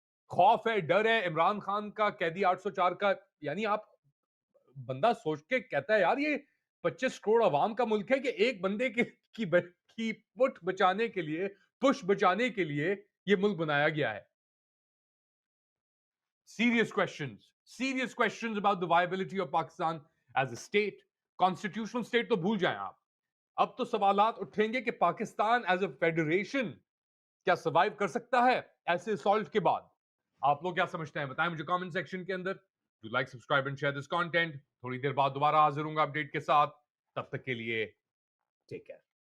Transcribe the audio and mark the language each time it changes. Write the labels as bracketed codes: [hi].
[ur] خوف ہے، ڈر ہے عمران خان کا، قیدی 804 کا. یعنی آپ بندہ سوچ کے کہتا ہے یار یہ 25 کروڑ عوام کا ملک ہے کہ ایک بندے کی پٹ بچانے کے لیے، پش بچانے کے لیے یہ ملک بنایا گیا ہے. [en] serious questions about the viability of Pakistan as a state. Constitutional state [ur] تو بھول جائیں آپ. اب تو سوالات اٹھیں گے کہ پاکستان ایز اے فیڈریشن کیا سروائیو کر سکتا ہے ایسے اسالٹ کے بعد. آپ لوگ کیا سمجھتے ہیں بتائیں مجھے کامنٹ سیکشن کے اندر. [en] Do like subscribe and share this content. [ur] تھوڑی دیر بعد دوبارہ حاضر ہوں گا اپڈیٹ کے ساتھ. تب تک کے لیے ٹیک کیئر.